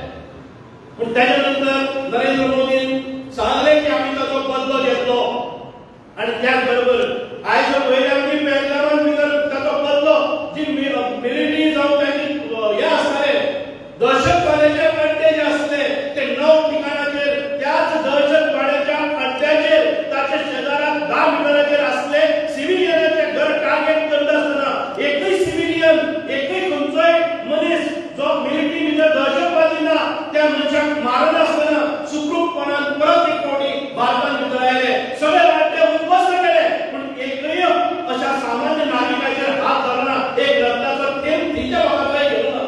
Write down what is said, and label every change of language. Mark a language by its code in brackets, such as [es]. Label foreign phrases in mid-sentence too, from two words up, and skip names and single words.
[kok] पण त्याच्या नंतर नरेंद्र मोदीन सांगले की आम्ही ताचो बदलो घेतलो आणि त्याच बरोबर आयज पयले आमी पहलगामान भितर ताचो बदलो जी मिलिटरी जावं तांची हे आसताले दहशतवाद्याचे अड्डे जे आसले ते 9 ठिकाणाचेर त्याच दहशतवाद्याच्या अड्ड्याचेर ताचे शेजारात 10 मीटराचेर असले सिव्हिलियनाचे घर टार्गेट करत असताना एकही सिव्हिलियन एकही खंयचोय मनीस जो मिलिटरी भितर दहशतवादी ना त्या मनशाक मारत असताना सुखरूपपणान परत एक फावटी भारतान भितर आयले, सगळे अड्डे उद्ध्वस्त केले, पण एकही अशा सामान्य नागरिकाचेर हात धरना, एक रक्ताचो थेंब तिच्या भागातलाय गेलो ना.